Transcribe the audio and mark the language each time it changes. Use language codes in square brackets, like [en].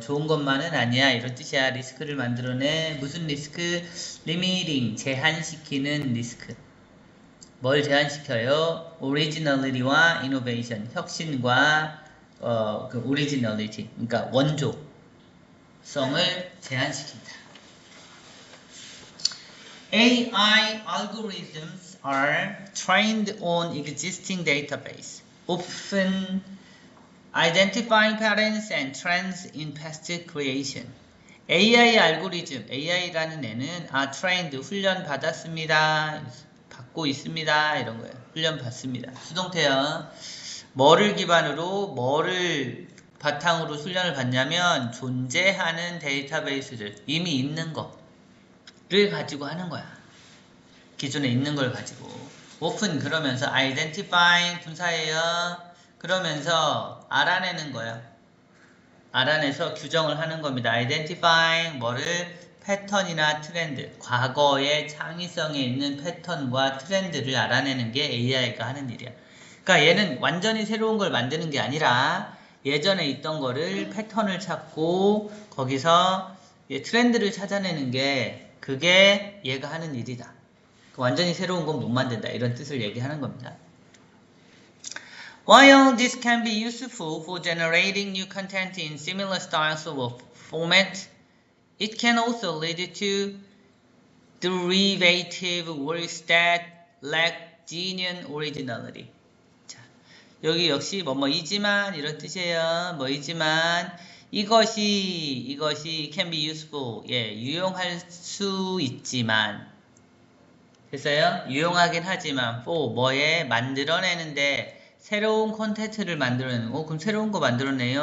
[ko] 좋은 것만은 아니야. 이런 뜻이야. 리스크를 만들어내. 무슨 리스크? Limiting, 제한시키는 리스크. 뭘 제한시켜요? Originality와 Innovation, 혁신과 그 Originality, 그러니까 원조성을 제한시킨다. [en] AI algorithms are trained on existing database, often identifying patterns and trends in past creation. [ko] AI 알고리즘, AI라는 애는 trained, 훈련 받았습니다. 받고 있습니다. 이런 거예요. 훈련 받습니다. 수동태요. 뭐를 기반으로, 뭐를 바탕으로 훈련을 받냐면 존재하는 데이터베이스들, 이미 있는 거. 를 가지고 하는 거야. 기존에 있는 걸 가지고. often 그러면서 identifying 분사예요. 그러면서 알아내는 거야. 알아내서 규정을 하는 겁니다. identifying 뭐를? 패턴이나 트렌드. 과거의 창의성에 있는 패턴과 트렌드를 알아내는 게 AI가 하는 일이야. 그러니까 얘는 완전히 새로운 걸 만드는 게 아니라 예전에 있던 거를 패턴을 찾고 거기서 트렌드를 찾아내는 게 그게 얘가 하는 일이다. 완전히 새로운 건 못 만든다. 이런 뜻을 얘기하는 겁니다. [en] While this can be useful for generating new content in similar styles or format, it can also lead to derivative works that lack genuine originality. [ko] 자, 여기 역시 뭐뭐이지만 이런 뜻이에요. 뭐이지만 이것이 [en] can be useful, [ko] 예, 유용할 수 있지만, 됐어요? 유용하긴 하지만 for 뭐에 만들어내는데 새로운 콘텐츠를 만들어내는 거. 그럼 새로운 거 만들어내요?